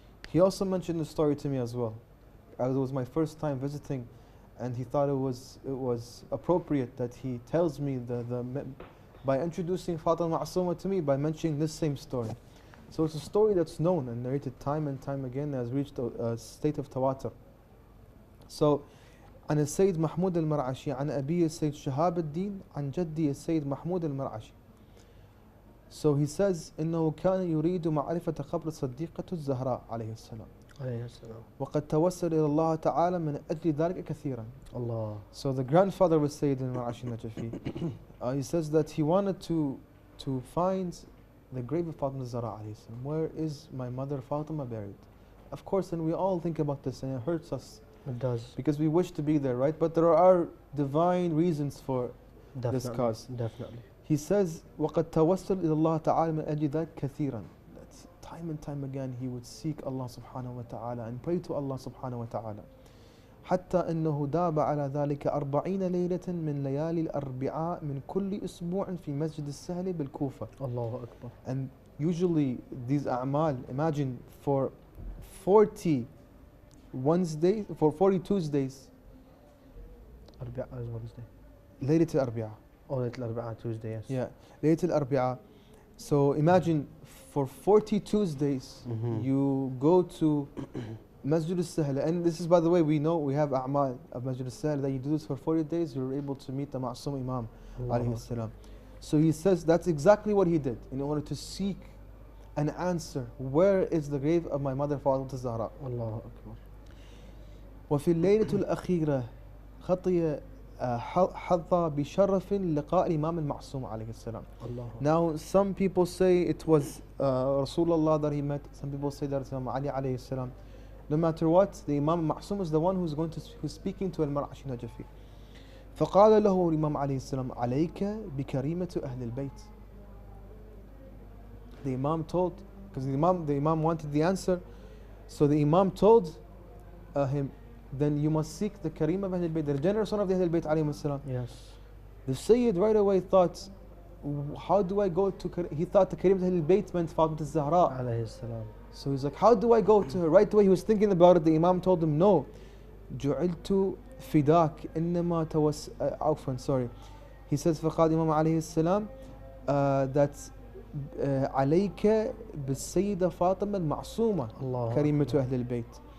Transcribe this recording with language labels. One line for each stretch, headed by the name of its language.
English: He also mentioned the story to me as well. It was my first time visiting, and he thought it was appropriate that he tells me by introducing Fatima Al-Ma'suma to me by mentioning this same story. So it's a story that's known and narrated time and time again, has reached a state of tawatur. So,
Arabic: عن السيد محمود المرعشي عن أبي السيد شهاب الدين عن جدي السيد محمود المرعشي.
English: So he says
Arabic: إنه كان يريد معرفة قبر صديقة الزهراء عليه السلام. وقد توسل إلى الله تعالى من أجل ذلك كثيرا.
English: Allah. So the grandfather of Sayyid al-Mar'ashi Najafi, he says that he wanted to find the grave of Fatima al-Zahra alayhi salam. Where is my mother Fatima buried? Of course, and we all think about this, and it hurts us. It does. Because we wish to be there, right? But there are divine reasons for this cause. Definitely. He says,
Arabic: وَقَدْ تَوَسَّلْ إِلَى اللَّهِ تَعَالَى مِنْ أَجْلِ ذَلِكَ كَثِيرًا.
English: That's time and time again he would seek Allah subhanahu wa ta'ala and pray to Allah subhanahu wa ta'ala.
Arabic: حتى أنه داب على ذلك 40 ليلة من ليالي الأربعاء من كل أسبوع في مسجد السهل بالكوفة.
English: Allahu Akbar. And usually these a'mal, imagine for 40 Wednesdays, for 40 Tuesdays. Arbi'a is Wednesday. Laylat al-Arbi'a. Oh, Laylat al-Arbi'a, Tuesday, yes. Yeah, Laylat al-Arbi'a. So imagine for 40 Tuesdays, you go to Masjid al-Sahla. And this is, by the way, we know we have a'mal of Masjid al-Sahla, that you do this for 40 days, you're able to meet the Ma'sum Imam alayhi salam. So he says that's exactly what he did in order to seek an answer. Where is the grave of my mother Fatima al-Zahra? Allahu Akbar.
Arabic: وفي الليلة الأخيرة خطي حظى بشرف لقاء الإمام المعصوم عليه السلام.
English: Now some people say it was Rasulullah that he met. Some people say that it's Imam Ali alayhi salam. No matter what, the Imam Ma'sum is the one who's speaking to al-Mar'ashi Najafi.
Arabic: فقال له الإمام عليه السلام عليك بكريمة أهل البيت.
English: The Imam told, because the Imam wanted the answer, so the Imam told him, then you must seek the Kareem of Ahlul Bayt, the generous son of the Ahlul Bayt alayhi salam. Yes. The Sayyid right away thought, how do I go to he thought the Kareem of Ahlul Bayt meant Fatima al-Zahra Alayhi salam. So he's like, how do I go to her? Right away he was thinking about it. The Imam told him, no.
Arabic: جعلت فداك إنما عفوا,
English: sorry. He says
Arabic: فقال Imam alayhi salam that عليك بالسيدة فاطمة المعصومة كريمة أهل البيت.